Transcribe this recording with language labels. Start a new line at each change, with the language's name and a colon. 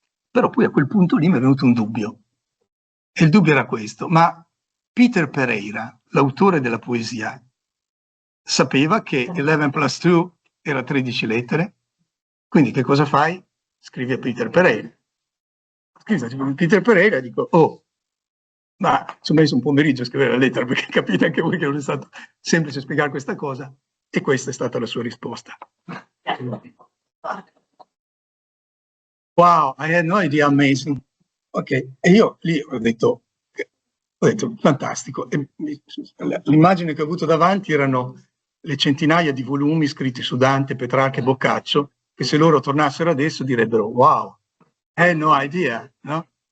Italian: Però poi a quel punto lì mi è venuto un dubbio. E il dubbio era questo, ma Peter Pereira, l'autore della poesia, sapeva che 11 plus 2 era 13 lettere, quindi che cosa fai? Scrivi a Peter Pereira. Scrivi a Peter Pereira e dico, oh, ma ci ho messo un pomeriggio a scrivere la lettera, perché capite anche voi che non è stato semplice spiegare questa cosa, e questa è stata la sua risposta.
English: Wow, I had no idea, amazing.
Italian: Ok, e io lì ho detto fantastico. L'immagine che ho avuto davanti erano le centinaia di volumi scritti su Dante, Petrarca e Boccaccio, che se loro tornassero adesso direbbero
English: wow, I had no idea,
Italian: no?